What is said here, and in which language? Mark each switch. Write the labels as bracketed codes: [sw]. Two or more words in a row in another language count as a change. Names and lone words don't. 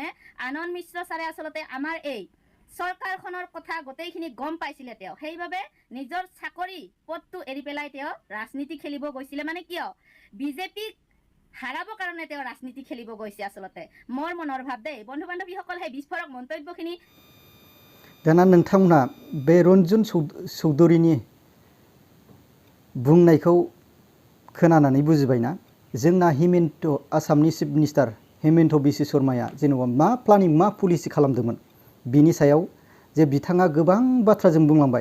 [as] আনন্দ মিশ্ৰ ছাৰে আচলতে আমাৰ এই চৰকাৰখনৰ কথা গোটেইখিনি গম পাইছিলে তেওঁ, সেইবাবে নিজৰ চাকৰি পদটো এৰি পেলাই তেওঁ ৰাজনীতি খেলিব গৈছিলে। মানে কিয়? বিজেপিক হাৰাবৰ কাৰণে তেওঁ ৰাজনীতি খেলিব গৈছে আচলতে, মোৰ মনৰ ভাৱ দেই। বন্ধু বান্ধৱীসকল, সেই বিস্ফোৰক মন্তব্যখিনি [brx] दाना नोंथांमोनहा बे रन्जुन चौधरीनि बुंनायखौ खोनानानै बुजिबायना? जोंना हिमन्त आसामनि [en] chief minister [brx] हिमन्त बिश्व शर्माया जेनेबा मा प्लानिं, मा पलिसि खालामदोंमोन बिनि सायाव जे बिथाङा गोबां बाथ्राजों बुंलांबाय।